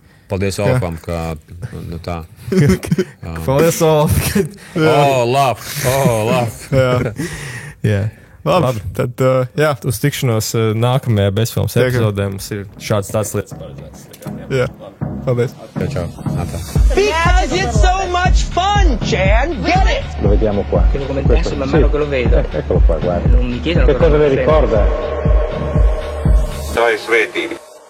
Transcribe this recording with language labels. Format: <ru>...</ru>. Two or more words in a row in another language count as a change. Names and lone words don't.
<lv>Paldies, Olafam, ka, tā. Paldies, Olaf. Olaf. Jā. Labi, tad, uz tikšanos nākamajā bezfilmas epizodē mums ir šāds tāds lietas paredzēts. Jā, paldies. Ciao.</lv> <en>Because it's so much fun, Jan. Get it?</en> <it>Lo vediamo qua. Che lo penso man mano che lo vedo. Eccolo qua, guarda. Non mi chiedono che cosa le ricorda?</it> <lv>Tā ir svētība.</lv>